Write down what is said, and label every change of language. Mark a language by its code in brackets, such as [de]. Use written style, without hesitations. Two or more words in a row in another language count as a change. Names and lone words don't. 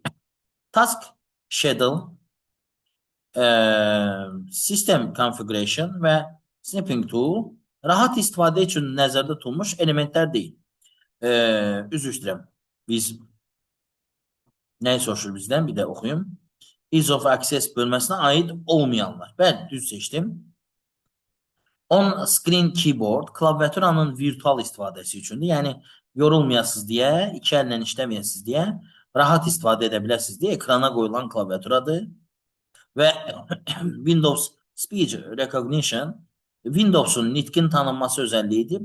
[az] Task Schedule, System Configuration və Snipping Tool rahat istifadə üçün nəzərdə tutulmuş elementlər deyil. Üzr istəyirəm. Biz nəyi soruşur bizdən? Bir də oxuyum. Ease of Access bölməsinə aid olmayanlar. Bəli, düz seçdim. On-screen keyboard klaviaturanın virtual istifadəsi üçündür. Yəni, yorulmayasınız deyə, iki əllə işləməyəsiniz deyə, rahat istifadə edə biləsiniz deyə ekrana qoyulan klaviaturadır. Və Windows Speech Recognition Windows'un nitqin tanınması özəlliyidir.